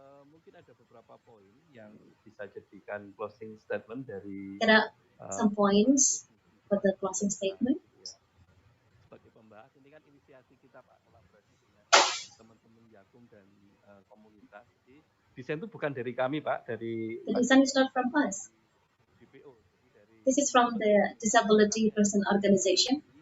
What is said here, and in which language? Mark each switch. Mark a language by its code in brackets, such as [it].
[id] Mungkin ada beberapa poin yang bisa jadikan [en] closing statement [id] dari. [en] There are some points for the closing statement. [id] Sebagai pembahas, ini kan inisiasi kita Pak, kolaborasi dengan teman-teman Yakum dan komunitas. Jadi desain itu bukan dari kami Pak, dari. [en] The design is not from us. BPO. This is from the disability person organization.